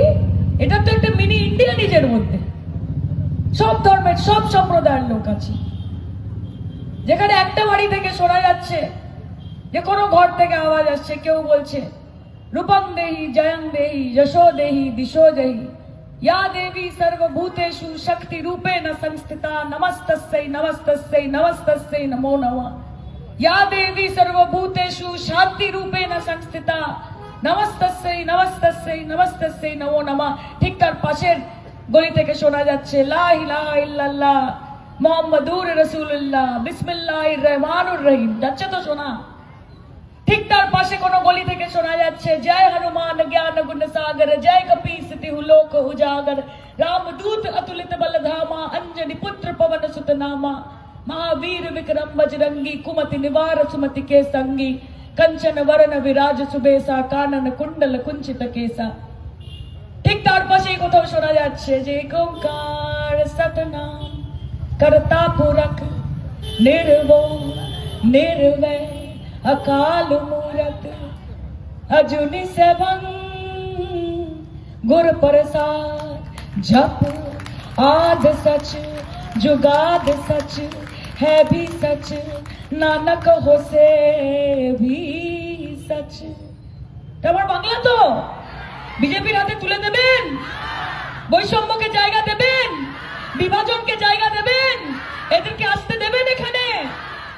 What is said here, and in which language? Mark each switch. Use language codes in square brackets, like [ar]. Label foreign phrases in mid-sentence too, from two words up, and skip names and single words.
[bn] এটা তো একটা মিনি ইন্ডিয়া নিজের মধ্যে, সব ধর্মের সব সম্প্রদায়ের লোক আছে। যেখানে একটা বাড়ি থেকে শোনা যাচ্ছে, যে কোনো ঘর থেকে আওয়াজ আসছে, কেউ বলছে [sa] রূপং দেহি জয়ং দেহি যশো দেহি দিশো দেহি या देवी सर्वभूतेषु शक्ति रूपेण संस्थिता नमस्तस्यै नमस्तस्यै नमस्तस्यै नमो नमः। या देवी सर्वभूतेषु शांति रूपेण संस्थिता नमस्तस्यै नमस्तस्यै नमस्तस्यै नमो नमः। [bn] ঠিক তার পাশের গলি থেকে শোনা যাচ্ছে [ar] لا إله إلا الله محمد رسول الله بسم الله الرحمن الرحيم. [bn] যাচ্ছে তো শোনা। ঠিক তার পাশে কোন গলি থেকে শোনা যাচ্ছে [awa] जय हनुमान ज्ञान गुण सागर जय कपीस तिहु लोक उजागर रामदूत अतुलित बलधामा अंजनी पुत्र पवन सुत नामा महावीर विक्रम बजरंगी कुमति निवार सुमति के संगी कंचन वरण विराज सुबेसा कानन कुंडल कुंचित केसा। [bn] ঠিক তার পাশেই কোথাও শোনা যাচ্ছে যে [pa] ਓਅੰਕਾਰ ਸਤਿਨਾਮੁ ਕਰਤਾ ਪੁਰਖੁ ਨਿਰਭਉ ਨਿਰਵੈਰੁ ਅਕਾਲ ਮੂਰਤਿ ਅਜੂਨੀ ਸੈਭੰ ਗੁਰ ਪ੍ਰਸਾਦਿ ਜਪੁ ਆਦਿ ਸਚੁ ਜੁਗਾਦਿ ਸਚੁ ਹੈ ਭੀ ਸਚੁ ਨਾਨਕ ਹੋ ਸੀ ਭੀ ਸਚੁ। [bn] তোমার বাংলা তো বিজেপির হাতে তুলে দেবেন, বৈষম্যকে জায়গা দেবেন, বিভাজনকে জায়গা দেবেন, এদেরকে আসতে দেবেন এখানে।